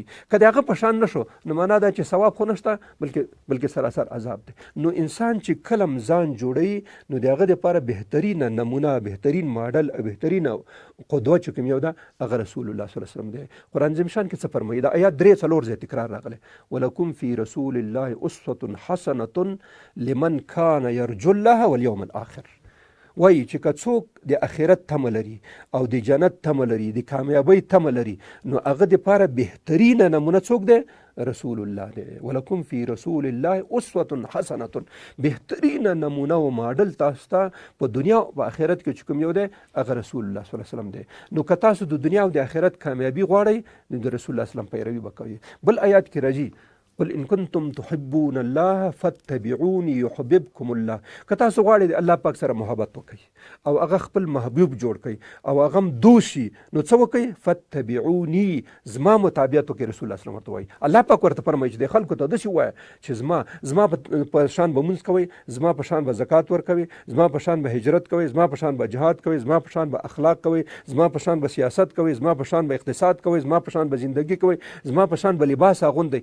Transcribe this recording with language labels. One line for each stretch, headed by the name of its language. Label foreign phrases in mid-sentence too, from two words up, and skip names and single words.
Pashto: که د هغه په شان نشو نو معنا دا چې ثواب خو نشته بلکې سراسر عذاب دی. نو انسان چې کله ځان جوړوي نو د هغه دپاره بهترینه نمونه، بهترین ماډل او بهترینه قدوه چې کوم یو ده هغه رسول الله
Arabic: صلی الله علیه وسلم
Pashto: دی. قرآن عظیم شان کې څه فرمایي؟ دا آیات 3-4 ځای تکرار راغلی،
Arabic: ولکم فی رسول الله اسوة حسنة لمن کان یرجو الله والیوم الاخر.
Pashto: وایي چې که څوک د آخرت تمه لري او د جنت تمه لري، د کامیابۍ تمه لري، نو هغه دپاره بهترینه نمونه څوک دی؟ رسول الله دی.
Arabic: ولکم فی رسول الله اسوة حسنة،
Pashto: بهترینه نمونه او ماډل تاسو ته په دنیا او آخرت کې چې کوم یو دی هغه رسول الله
Arabic: صلی الله علیه وسلم
Pashto: دی. نو که تاسو د دنیا او د آخرت کامیابي غواړئ نو د رسول الله
Arabic: صلی الله علیه وسلم
Pashto: پیروي به کوئ. بل آیات کې راځي
Arabic: قل ان کنتم تحبون الله فاتبعوني يحببكم الله.
Pashto: که تاسو غواړئ د الله پاک سره محبت وکړئ او هغه خپل محبوب جوړ کړئ او هغه هم دوست شي، نو څه وکړئ؟ فاتبعوني، زما متابعت وکړئ. رسول الله
Arabic: صلی الله علیه وسلم
Pashto: ورته وایي، الله پاک ورته فرمایي چې د خلکو ته داسې ووایه چې زما په شان به مونځ کوئ، زما په شان به زکات ورکوئ، زما په شان به هجرت کوئ، زما په شان به جهاد کوئ، زما په شان به اخلاق کوئ، زما په شان به سیاست کوئ، زما په شان به اقتصاد کوئ، زما په شان به زندگی کوئ، زما په شان به لباس اغوندئ.